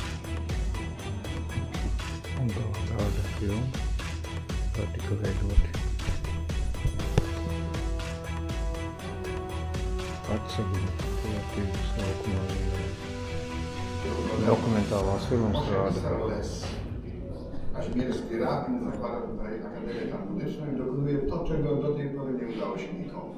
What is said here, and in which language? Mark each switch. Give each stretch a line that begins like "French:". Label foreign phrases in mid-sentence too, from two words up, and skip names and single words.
Latvian: Un vēl tāda filma. Tā tika veidoti. Atseviņi kreatīvas laukumā. Dokumentālās filmas rāda.
Polish: Kazimierz Pirapin zakłada tutaj Akademię Talmudyczną i dokonuje to, czego do tej pory nie udało się nikomu.